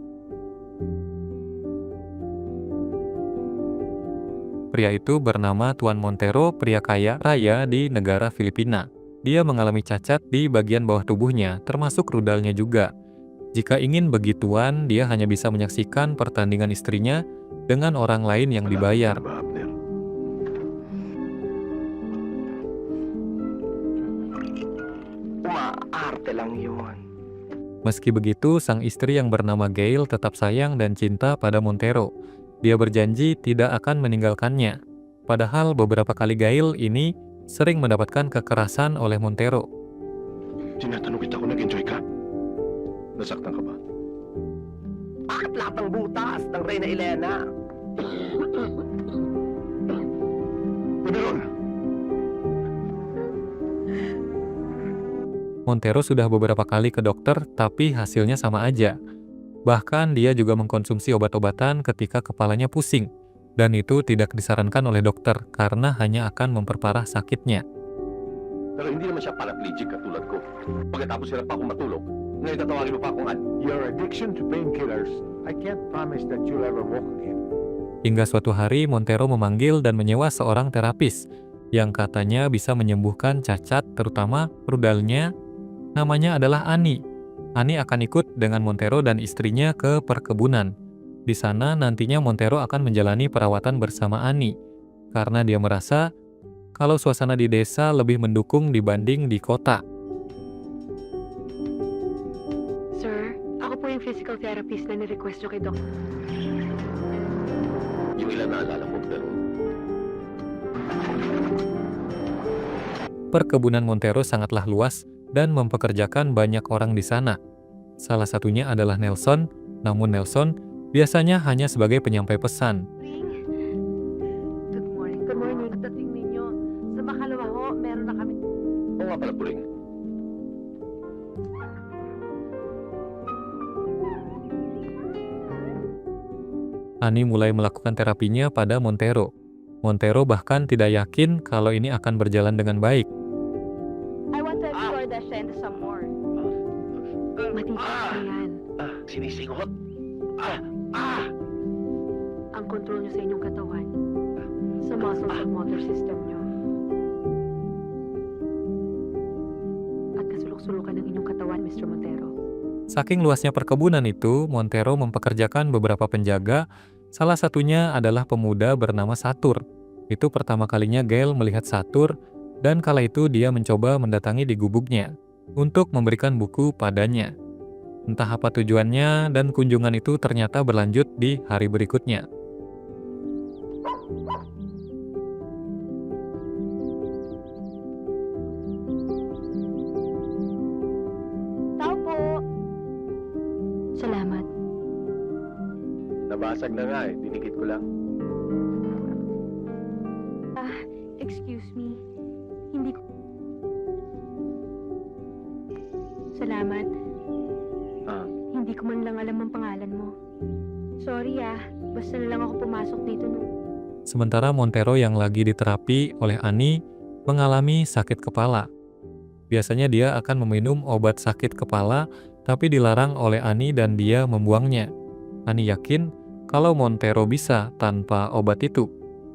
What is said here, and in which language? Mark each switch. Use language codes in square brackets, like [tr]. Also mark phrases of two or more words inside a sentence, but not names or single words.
[id] Pria itu bernama Tuan Montero, pria kaya raya di negara Filipina. Dia mengalami cacat di bagian bawah tubuhnya, termasuk rudalnya juga. Jika ingin begituan, dia hanya bisa menyaksikan pertandingan istrinya dengan orang lain yang dibayar. [tl] Umaarte lang yun. [id] Meski begitu, sang istri yang bernama Gail tetap sayang dan cinta pada Montero. Dia berjanji tidak akan meninggalkannya. Padahal beberapa kali Gail ini sering mendapatkan kekerasan oleh Montero. [tl] Tinatanong kita kung nag-enjoy ka. Nasaktan ka ba? Bakit lahat ng butas ng Reyna Elena? Meron! [id] Montero sudah beberapa kali ke dokter, tapi hasilnya sama aja. Bahkan dia juga mengkonsumsi obat-obatan ketika kepalanya pusing. Dan itu tidak disarankan oleh dokter karena hanya akan memperparah sakitnya. [tl] Pero hindi naman siya paraplegic katulad ko. Pagkatapos hirap pa akong matulog, ngayon tatawagin mo pa akong [en] Your addiction to painkillers, I can't promise that you'll ever walk again. [id] Hingga suatu hari Montero memanggil dan menyewa seorang terapis yang katanya bisa menyembuhkan cacat, terutama rudalnya. Namanya adalah Annie. Annie akan ikut dengan Montero dan istrinya ke perkebunan. Di sana nantinya Montero akan menjalani perawatan bersama Annie, karena dia merasa kalau suasana di desa lebih mendukung dibanding di kota. [tl] sir, ako po yung [en] physical therapist [tl] na ni-request nyo kay Doc. Yung ilan naalala ko, pero [id] Perkebunan Montero sangatlah luas dan mempekerjakan banyak orang di sana. Salah satunya adalah Nelson, namun Nelson biasanya hanya sebagai penyampai pesan. [en] Good morning. Good morning. [tl] Pagdating ninyo, sa makalawa ho, meron na kami. oo nga pala, Puling. [id] Annie mulai melakukan terapinya pada Montero. Montero bahkan tidak yakin kalau ini akan berjalan dengan baik. [en] I want to explore the siya into some more. [tl] Matitiis na yan. Sinisingot. Ang control nyo sa inyong katawan, sa muscles at [en] motor system [tl] nyo. At kasulok-sulukan ng inyong katawan, Mr. Montero. [id] Saking luasnya perkebunan itu, Montero mempekerjakan beberapa penjaga, salah satunya adalah pemuda bernama Satur. Itu pertama kalinya Gail melihat Satur, dan kala itu dia mencoba mendatangi di gubuknya untuk memberikan buku padanya. Entah apa tujuannya, dan kunjungan itu ternyata berlanjut di hari berikutnya. [tl] Tao po. Salamat. Nabasag na nga eh, dinikit ko lang. [en] Excuse me. [tl] Hindi ko... Salamat. Hindi ko man lang alam ang pangalan mo. Sorry basta na lang ako pumasok dito no. [id] Sementara Montero yang lagi diterapi oleh Annie mengalami sakit kepala. Biasanya dia akan meminum obat sakit kepala, tapi dilarang oleh Annie dan dia membuangnya. Annie yakin kalau Montero bisa tanpa obat itu.